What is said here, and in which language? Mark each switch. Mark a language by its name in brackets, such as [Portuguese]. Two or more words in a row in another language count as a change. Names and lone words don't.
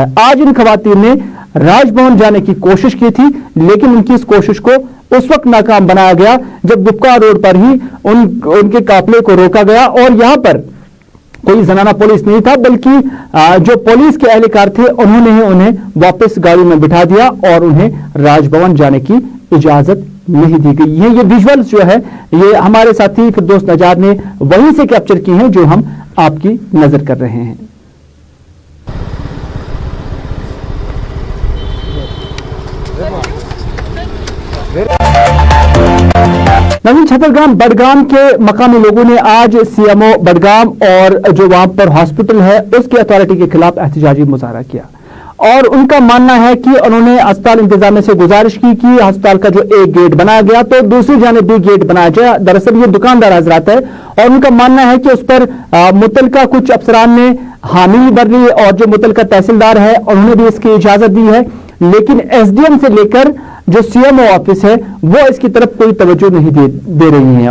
[Urdu] آج ان خواتین نے راج بھون جانے کی کوشش کی تھی لیکن ان کی اس کوشش کو اس وقت ناکام بنایا گیا جب دپکا روڈ پر ہی ان کے قافلے کو روکا گیا اور یہاں پر کوئی زنانہ پولیس نہیں تھا بلکہ جو پولیس کے اہلکار تھے انہوں نے انہیں واپس گاڑی میں بٹھا دیا اور انہیں راج بھون جانے کی اجازت نہیں دی گئی ہے. یہ ویژولز جو ہے یہ ہمارے ساتھی فردوس نجار نے وہیں سے کیپچر کی ہیں جو ہم آپ کی نظر کر رہے ہیں. نوین چھترگام بڈگام کے مقامی لوگوں نے آج CMO بڈگام اور جو وہاں پر ہاسپٹل ہے اس کے اتھارٹی کے خلاف احتجاجی مظاہرہ کیا اور ان کا ماننا ہے کہ انہوں نے اسپتال انتظامیہ سے گزارش کی کہ ہسپتال کا جو ایک گیٹ بنایا گیا تو دوسری جانب بھی گیٹ بنایا جائے. دراصل یہ دکاندار حضرات ہے اور ان کا ماننا ہے کہ اس پر متعلقہ کچھ افسران نے حامی بھر لی اور جو متعلقہ تحصیلدار ہے انہوں نے بھی اس کی اجازت دی ہے لیکن SDM سے لے کر جو CMO آفس ہے وہ اس کی طرف کوئی توجہ نہیں دے رہی ہیں.